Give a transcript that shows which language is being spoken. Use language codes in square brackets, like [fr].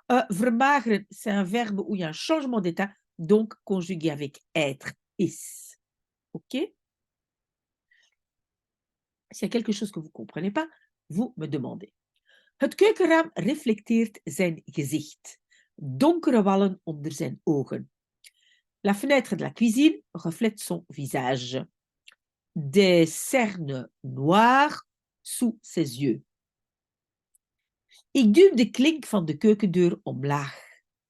[fr] Vermageren, c'est un verbe où il y a un changement d'état, donc conjugué avec être, is. OK? S'il y a quelque chose que vous ne comprenez pas, vous me demandez. [nl] Het keukenraam reflecteert zijn gezicht. Donkere wallen onder zijn ogen. [fr] La fenêtre de la cuisine reflète son visage. Des cernes noires sous ses yeux. [nl] Ik duw de klink van de keukendeur omlaag.